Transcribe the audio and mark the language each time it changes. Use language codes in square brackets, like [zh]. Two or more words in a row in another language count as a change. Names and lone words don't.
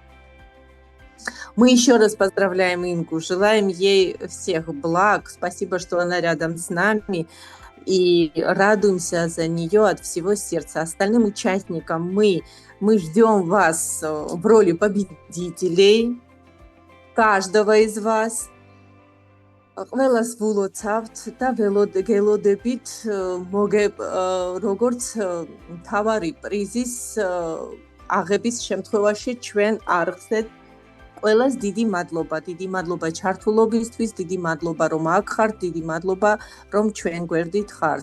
[ru] Мы еще раз поздравляем Ингу, желаем ей всех благ. Спасибо, что она рядом с нами. И радуемся за нее от всего сердца. Остальным участникам мы ждем вас в роли победителей. Каждого из вас. [ka] ყველას ვულოცავთ და ველოდებით როგორც თავარი პრიზის აღების შემთხვევაში ჩვენ არხზე ყველას დიდი მადლობა ჩართულობისთვის, დიდი მადლობა რომ აქ ხართ, დიდი მადლობა რომ ჩვენ გვერდით ხართ.